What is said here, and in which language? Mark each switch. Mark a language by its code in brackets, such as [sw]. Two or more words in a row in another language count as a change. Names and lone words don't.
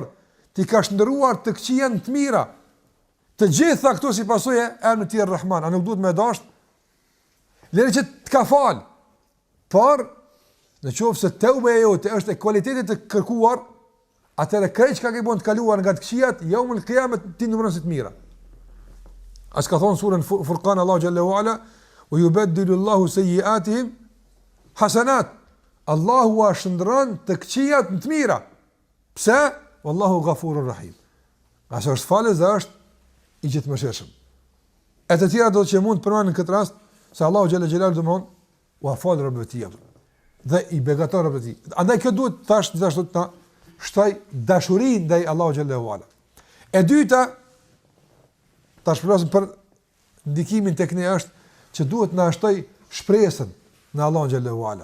[sq] Ti ka shndëruar të këqijën të mira. Të gjitha këto si pasojë e emrit të Rahman, a nuk duhet më dash? Lëre që të ka fal. Por në qoftë se teuba e jote është e cilësisht të kërkuar, atëherë krejt ka bënë të kaluar nga të këqijat, [ar] يوم القيامة [sq] ti numëron si të mira. As ka thonë surën Furqan Allahu [ar] جل وعلا, "ويبدل الله سيئاتهم حسنات." [sq] Allahu a shndron të këqijat në të mira. Pse? [ar] والله غفور رحيم. [sq] Asa është falës dhe është i gjithëmëshirshëm. E të tjera do që mund të përmanë në këtë rast, se Allahu [ar] جل جلاله [sq] do mund u afal robëve të tij dhe i begaton robëve të tij. Andaj kjo duhet tash gjithashtu të shtoj dashurinë ndaj Allahu [ar] جل وعلا. [sq] E dyta, tash flasim për ndikimin tek ne është që duhet na shtoj shpresën në Allahu [ar] جل وعلا.